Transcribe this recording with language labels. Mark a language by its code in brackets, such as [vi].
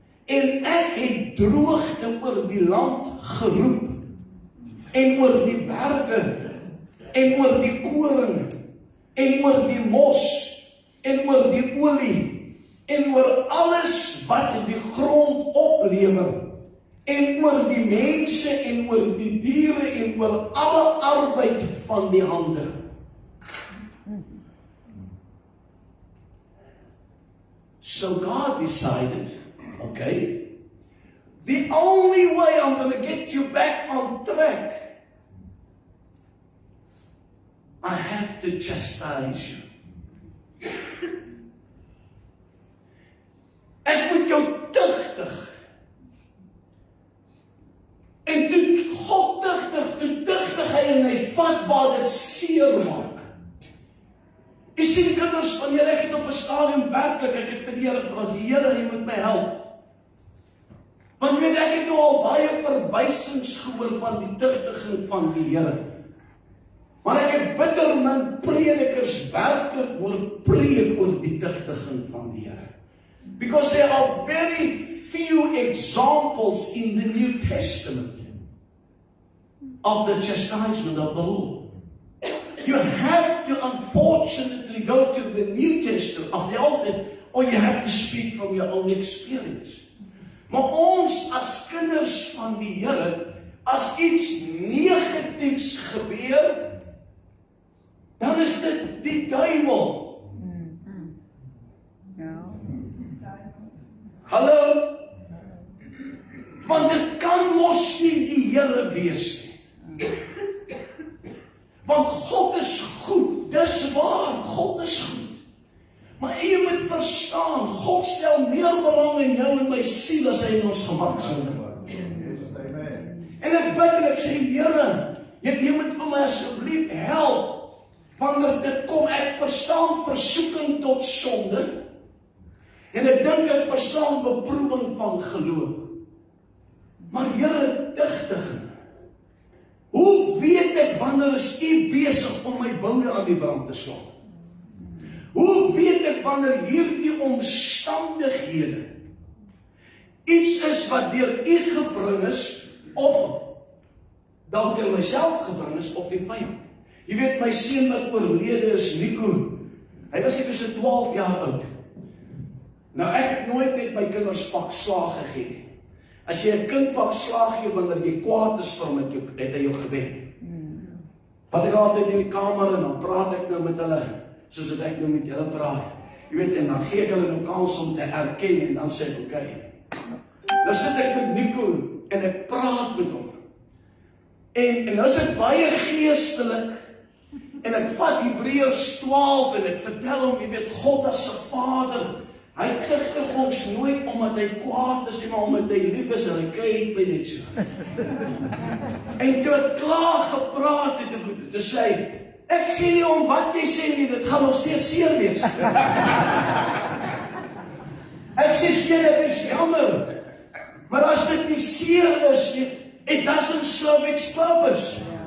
[af] En ek het droogte oor die land geroep, en oor die berge, en oor die koring, en oor die mos, en oor die olie, en oor alles wat in die grond oplewer, en oor die mense, en oor die diere, en oor alle arbeid van die hande. [en] So God decided, okay, the only way I'm going to get you back on track, I have to chastise you. [af] Ek moet jou tugtig. En toe God tugtig hy en hy vat waar dit seer maak. Jy sien kinders, wanneer ek het op 'n stadium werklik, ek het vir die Here gevra, Here, jy moet my help. Want jy weet, ek het nou al baie verwysings gehoor van die tugtiging van die Here. Maar ek het bitter min predikers werklik hoor preek oor die tugtiging van die Here. [en] Because there are very few examples in the New Testament of the chastisement of the Lord. You have to unfortunately go to the New Testament of the Old Testament, or you have to speak from your own experience. [af] Maar ons as kinders van die Here, as iets negatiefs gebeur, dan is dit die duiwel. Hallo? Want dit kan mos nie die Here wees nie. Want God is goed, dis waar, God is goed. Maar jy moet verstaan, God stel meer belang in jou en my siel as hy in ons gemak sal. En ek bid en ek sê, Here, jy moet vir my asseblief help, wanneer dit kom, ek verstaan versoeking tot sonde, en ek dink ek verstaan beproewing van geloof. Maar Here, tugtiging. Hoe weet ek wanneer is U besig om my boude aan die brand te slaan? Hoe weet ek wanneer hierdie omstandighede iets is wat deur U gebring is, of dalk deur myself gebring is, of die vyand? Jy weet, my seun wat oorlede is, Nico, hy was seker so 12 jaar oud. Nou ek het nooit met my kinders pak slaag gegee. As jy 'n kind pak slaag gee wanneer jy kwaad is vir hom, het hy jou gewen. Wat ek altyd in die kamer en dan praat ek nou met hulle. soos wat ek nou met julle praat. Jy weet, en dan gee ek hulle nou kans om te erken, en dan sê ek, okay. Nou sit ek met Nico, en ek praat met hom. En nou is dit baie geestelik, en ek vat Hebreërs 12, en ek vertel hom, jy weet, God as 'n Vader, hy terugtig ons nooit omdat hy kwaad is, maar omdat hy lief is, en hy kyk my net so. En toe ek klaar gepraat het, toe sê hy, ek gee nie om wat jy sê nie, dit gaan nog steeds seer wees. Ek sê seer, ek is jammer, maar as dit nie seer is, [en] it doesn't serve its purpose.